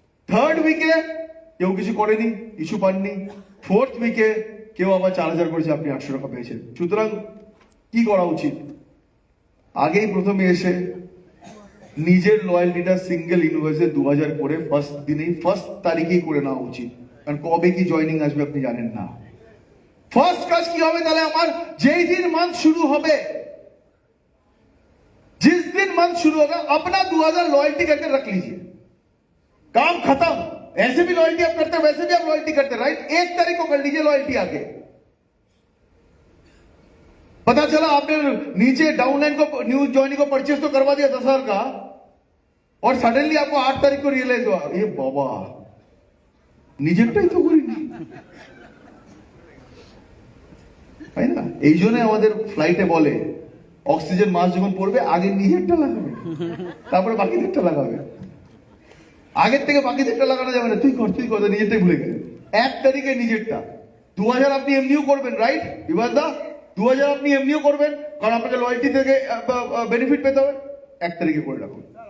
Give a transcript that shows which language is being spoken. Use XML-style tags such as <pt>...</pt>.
<bn>Third উইকে কেউ কিছু করেনি, কিছু পাননি। ফোর্থ উইকে কেউ আবার 4000 করেছে, আপনি 800 টাকা পেয়েছেন। সুতরাং কি করা উচিত? আগেই প্রথমে এসে নিজের লয়্যালটিটা সিঙ্গেল ইনভয়েসে 2000 করে ফার্স্ট তারিখেই করে নেওয়া উচিত। কারণ কবে কি জয়েনিং আসবে আপনি জানেন না। ফার্স্ট কাজ কি হবে তাহলে? আমার যেই দিন মান্থ শুরু হবে,</bn> <hi>जिस दिन मंथ शुरू होगा, अपना 2000 लॉयल्टी करके रख लीजिए। काम खत्म। ऐसे भी लॉयल्टी आप करते हैं, वैसे भी आप लॉयल्टी करते हैं, राइट? 1 तारीख को कर लीजिए लॉयल्टी आके। पता चला आपने नीचे डाउनलाइन को, न्यू जॉइनिंग को परचेज तो करवा दिया 10,000 का, और सडनली आपको 8 तारीख को रियलाइज हुआ, ये बाबा</hi> <bn>নিজেরটাই তো করিনি, তাই না? এই জন্য আমাদের ফ্লাইটে বলে অক্সিজেন মাস্ক যখন পড়বে আগে নিজেরটা লাগাবে, তারপরে বাকিদেরটা লাগাবে। আগের থেকে বাকিদেরটা লাগানো যাবে না, তুই কর নিজেরটাই ভুলে গেলে। 1 তারিখে নিজেরটা। 2000 আপনি এমনিও করবেন, রাইট বিভাসদা? 2000 আপনি এমনিও করবেন, কারণ আপনাকে লয়্যালটি থেকে বেনিফিট পেতে হবে। 1 তারিখে করে রাখুন।</bn>